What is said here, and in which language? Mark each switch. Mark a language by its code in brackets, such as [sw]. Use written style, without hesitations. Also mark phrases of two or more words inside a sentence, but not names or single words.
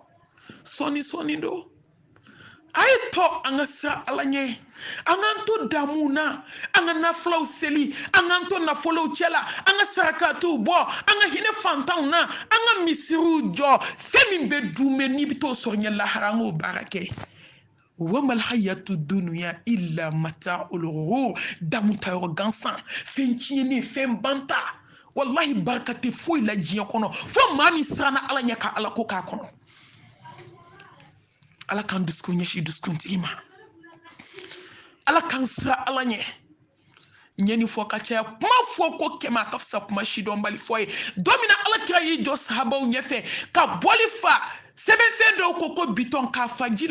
[bm] sɔni don a ye to an ka siran ala ɲɛ an k'an to damuw na an ka nafolow seli an k'an to nafolow cɛla an ka sarakatiw bɔ an ka hinɛ fantanw na an ka misiriw jɔ fɛn min bɛ dun bɛ n'i bɛ t'o sɔrɔ ɲɛ lahara an k'o baara kɛ [ar] وما الحياة الدنيا إلا متاع الغرور [bm] damu tayɔrɔ gansan fɛn tiɲɛnen fɛn banta wallahi barika tɛ foyi la diɲɛ kɔnɔ fo maa min siranna ala ɲɛ ka ala ko k'a kɔnɔ ala k'an dusukun ɲɛsin dusukuntigi ma ala k'an siran ala ɲɛ ɲɛni fɔ ka caya kuma fɔ ko kɛmɛ a ka fisa kuma sidɔnbali fɔ ye don min na ala kira y'i jɔ sahabaw ɲɛfɛ ka bɔli fa sɛbɛnfɛn dɔw ko bitɔn k'a fa ji